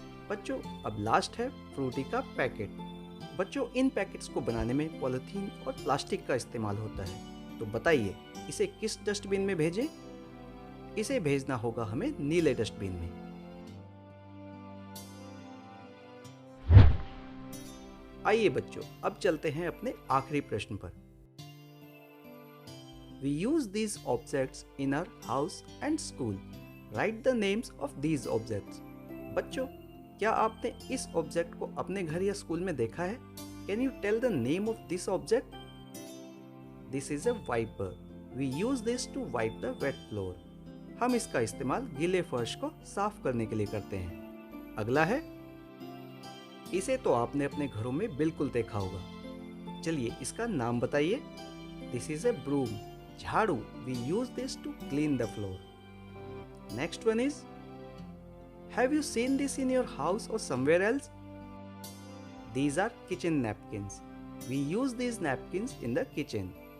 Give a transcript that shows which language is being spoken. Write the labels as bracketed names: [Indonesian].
[Hindi] बच्चों, अब लास्ट है फ्रूटी का पैकेट। बच्चों, इन पैकेट्स को बनाने में पॉलीथीन और प्लास्टिक का इस्तेमाल होता है, तो बताइए इसे किस डस्टबिन में भेजें? इसे भेजना होगा हमें नीले डस्टबिन में। आइए बच्चों, अब चलते हैं अपने आखिरी प्रश्न पर। [English] We use these objects in our house and school. Write the names of these objects. [Hindi] बच्चों, क्या आपने इस ऑब्जेक्ट को अपने घर या स्कूल में देखा है? [English] Can you tell the name of this object? This is a wiper. We use this to wipe the wet floor. [Hindi] हम इसका इस्तेमाल गीले फर्श को साफ करने के लिए करते हैं। अगला है, इसे तो आपने अपने घरों में बिल्कुल देखा होगा। चलिए इसका नाम बताइए। [English] This is a broom. [Hindi] झाड़ू। [English] We use this to clean the floor. Next one is, have you seen this in your house or somewhere else? These are kitchen napkins. We use these napkins in the kitchen.